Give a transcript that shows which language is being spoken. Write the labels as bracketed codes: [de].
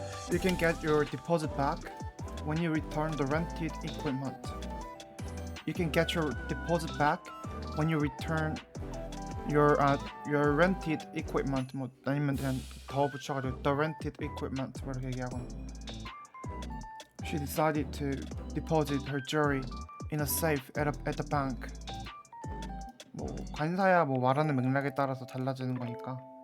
[en] You can get your deposit back when you return the rented equipment. You can get your deposit back when you return your rented equipment. [ko] 뭐 아니면 그냥 더 붙여가지고 [en] the rented equipment [ko] 뭐 이렇게 얘기하거나. [en] She decided to deposit her jewelry in a safe at the bank. [ko] 뭐 관사야 뭐 말하는 맥락에 따라서 달라지는 거니까.